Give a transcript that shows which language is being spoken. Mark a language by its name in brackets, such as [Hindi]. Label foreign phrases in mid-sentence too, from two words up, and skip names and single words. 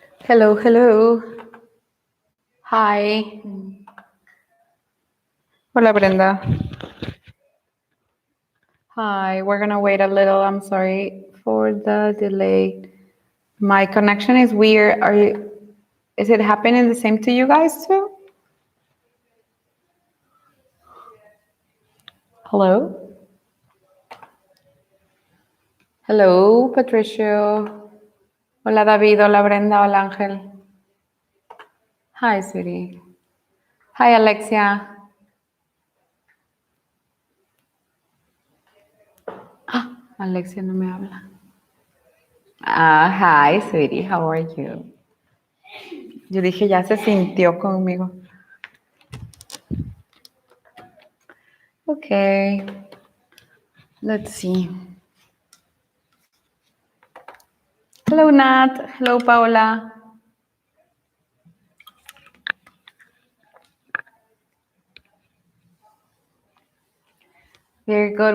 [English] Hello, hello. Hi. [Spanish] Hola, Brenda. [English] Hi, we're gonna wait a little. I'm sorry for the delay. My connection is weird. Is it happening the same to you guys too? Hello? Hello, Patricio. [Spanish] Hola, David. Hola, Brenda. Hola, Ángel. [English] Hi, sweetie. [Spanish] Hi, Alexia. Alexia no me habla. [English] Hi, sweetie. How are you? [Spanish] Yo dije, ya se sintió conmigo. [English] Okay. Let's see. Hello, Nat. Hello, Paula. Very good.